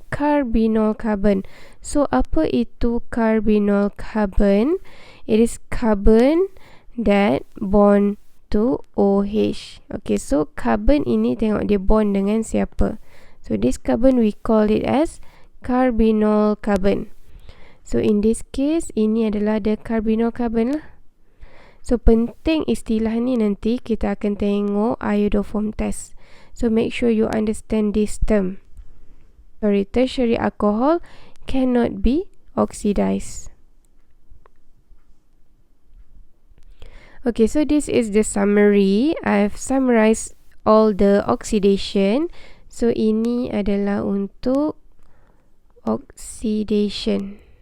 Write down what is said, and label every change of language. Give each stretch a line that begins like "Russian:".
Malay: carbonyl carbon. So apa itu carbonyl carbon?
English: It is carbon that bond to OH.
Malay: Okay, so carbon ini tengok dia bond dengan siapa.
English: So this carbon we call it as carbonyl carbon. So in this case,
Malay: ini adalah
English: the carbonyl carbon lah.
Malay: So penting istilah ni nanti kita akan tengok iodoform test.
English: So make sure you understand this term. Sorry, tertiary alcohol cannot be oxidized. Okay, so this is the summary. I've summarized all the oxidation.
Malay: So ini adalah untuk oxidation.